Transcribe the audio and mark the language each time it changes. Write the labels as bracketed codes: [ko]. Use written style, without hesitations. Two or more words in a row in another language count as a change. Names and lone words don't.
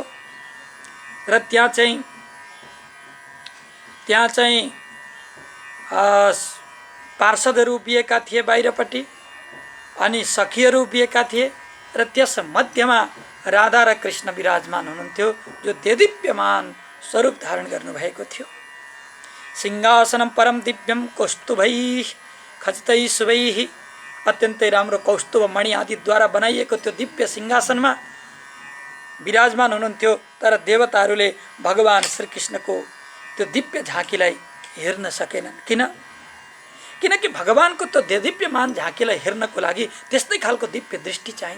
[ne] र त्यहाँ चाहिँ पार्षदहरू उभिएका थिए बाहिरपट्टि, अनि सखीहरू उभिएका थिए र त्यस मध्यमा राधा र कृष्ण विराजमान हुनुहुन्थ्यो जो देदीप्यमान स्वरूप धारण गर्नुभएको थियो। [sa] सिंहासनं परम दिव्यम कौस्तुभैः खचितैः शुभैः [ne] अत्यन्तै राम्रो कौस्तुभ मणि आदिद्वारा बनाइएको त्यो दिव्य सिंहासनमा विराजमान हुनुहुन्थ्यो। तर देवताहरूले भगवान श्रीकृष्णको त्यो दिव्य झाँकीलाई हेर्न सकेनन्। किनकि भगवानको त्यो दिव्यमान झाँकीलाई हेर्नको लागि त्यस्तै खालको दिव्य दृष्टि चाहिन्छ।